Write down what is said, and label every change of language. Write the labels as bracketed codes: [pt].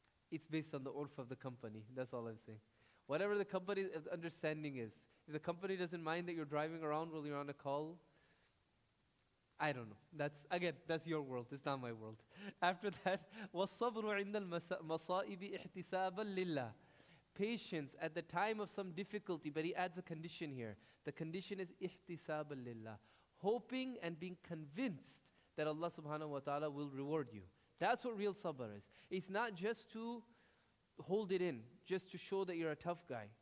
[en] It's based on the urf of the company. That's all I'm saying. Whatever the company's understanding is. If the company doesn't mind that you're driving around while you're on a call, I don't know. That's your world. It's not my world. After that, [ar] وَالصَّبْرُ عِنْدَ الْمَصَائِبِ اِحْتِسَابًا لِلَّهِ. [en] Patience at the time of some difficulty, but he adds a condition here. The condition is [ar] اِحْتِسَابًا لِلَّهِ. [en] Hoping and being convinced that Allah subhanahu wa ta'ala will reward you. That's what real sabr is. It's not just to hold it in, just to show that you're a tough guy.